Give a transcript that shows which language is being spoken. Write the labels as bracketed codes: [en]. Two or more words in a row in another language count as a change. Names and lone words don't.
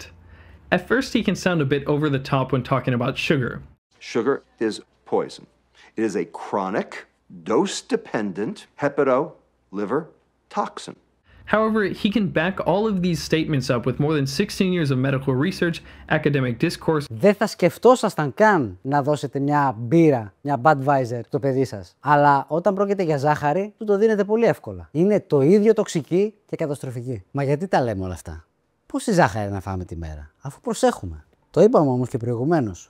[en] At first, he can sound a bit over the top when talking about sugar. Sugar is poison. It is a chronic, dose-dependent hepatoliver toxin. However, he can back all of these statements up with more than 16 years of medical research, academic discourse. [el] Δεν θα σκεφτόσασταν καν να δώσετε μια μπύρα, μια Budweiser στο παιδί σας. Αλλά όταν πρόκειται για ζάχαρη, του το δίνετε πολύ εύκολα. Είναι το ίδιο τοξική και καταστροφική. Μα γιατί τα λέμε όλα αυτά? Πόση ζάχαρη να φάμε τη μέρα, αφού προσέχουμε? Το είπαμε όμως και προηγουμένως.